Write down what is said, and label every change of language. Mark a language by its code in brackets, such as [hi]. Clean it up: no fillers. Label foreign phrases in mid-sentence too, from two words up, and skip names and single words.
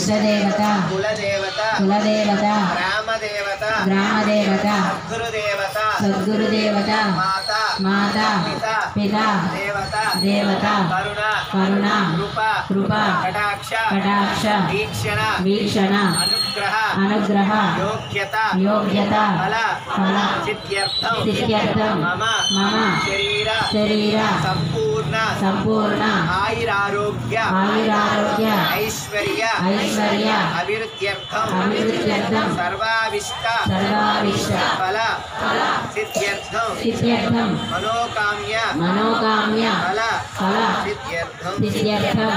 [sa] कुलदेवता ग्रामदेवता सद्गुरुदेवता माता पिता देवता करुणा कृपा कटाक्ष वीक्षण अनुग्रह योग्यता फल सिद्ध्यर्थं मम शरीर సంపూర్ణ ఆయురారోగ్య ఐశ్వర్య అభివృద్ధ్యర్థం సర్వావిష్ట ఫల సిద్ధ్యర్థం మనోకామ్య ఫల సిద్ధ్యర్థం.